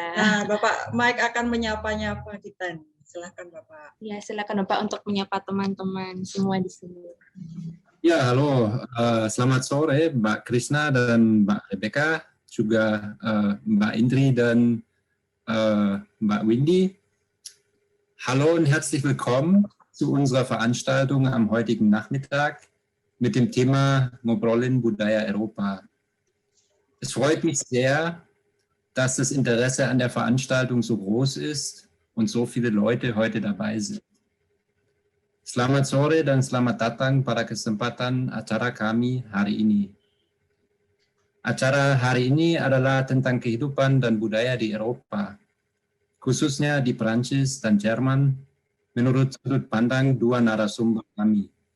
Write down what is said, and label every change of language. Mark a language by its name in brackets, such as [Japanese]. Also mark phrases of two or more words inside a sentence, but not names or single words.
[Indonesian] Nah, Bapak Mike akan menyapa-nyapa kita. Silakan, Bapak. Ya, silakan Bapak untuk menyapa teman-teman semua di sini. Ya, halo. Selamat sore, Mbak Krisna dan Mbak Rebecca, juga Mbak Indri dan Mbak Windy. [German] Hallo und herzlich willkommen zu unserer Veranstaltung am heutigen Nachmittag mit dem Thema Ngobrolin Budaya Eropa. Es freut mich sehr, dass das Interesse an der Veranstaltung so groß ist und so viele Leute heute dabei sind. [Indonesian] Selamat sore dan selamat datang pada kesempatan acara kami hari ini. Acara hari ini adalah tentang kehidupan dan budaya di Eropa, khususnya di Perancis dan Jerman, menurut sudut pandang 2 narasumber kami.